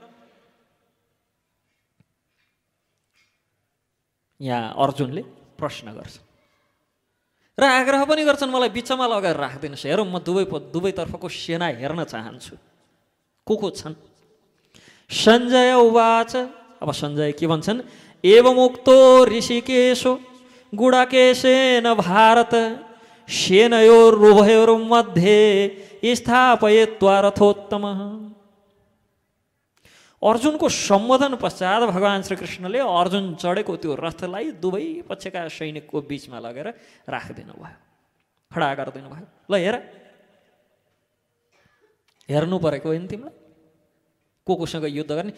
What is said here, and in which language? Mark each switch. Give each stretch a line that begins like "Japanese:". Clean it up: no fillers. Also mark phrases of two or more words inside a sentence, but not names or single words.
Nepali: यहाँ अर्जुनले प्रश्न गर्छ र आग्रह पनि गर्छन्, मलाई बिचमा लगाएर राखिदिनुहोस्। हेरौँ, म दुवैतर्फको सेना हेर्न चाहन्छु को छन्।
Sanskrit: सञ्जय उवाच।
Nepali: अब सञ्जय के भन्छन्?
Sanskrit: एवमुक्तो ऋषिकेशो गुडाकेशेन भारत सेनयोरुभयोर्मध्ये स्थापयित्वा रथोत्तमः।
Nepali: अर्जुनको सम्बोधन पश्चात भगवान् श्रीकृष्णले अर्जुन चढेको त्यो रथलाई दुवै पक्षका सैनिकको बीचमा लगेर राखिदिनु भयो, खडा गरिदिनु भयो। ल हेर्नु परेको होइन तिमीलाई कोसँग युद्ध गर्ने?